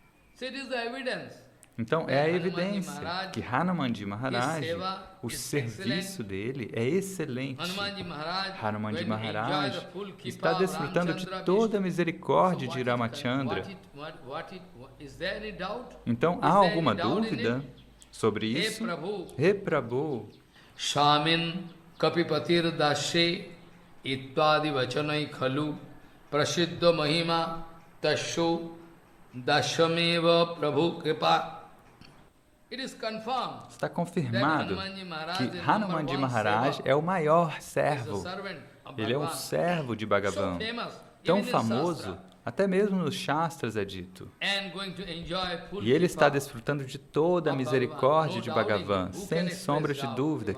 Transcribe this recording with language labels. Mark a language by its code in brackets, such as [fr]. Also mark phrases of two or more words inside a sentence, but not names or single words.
[pt] Então, é a evidência que Hanumanji Maharaj, o serviço dele é excelente. Hanumanji Maharaj está desfrutando de toda a misericórdia de Ramachandra. Então, há alguma dúvida sobre isso? [sa] He Prabhu. Shamin Kapipatir Dashe Ittadi Vachanai Khalu Prasiddha Mahima Tasho Dashameva Prabhu Kripa. [pt] Está confirmado que Hanumanji Maharaj é o maior servo. Ele é um servo de Bhagavan, tão famoso, até mesmo nos Shastras é dito. E ele está desfrutando de toda a misericórdia de Bhagavan, sem sombra de dúvida.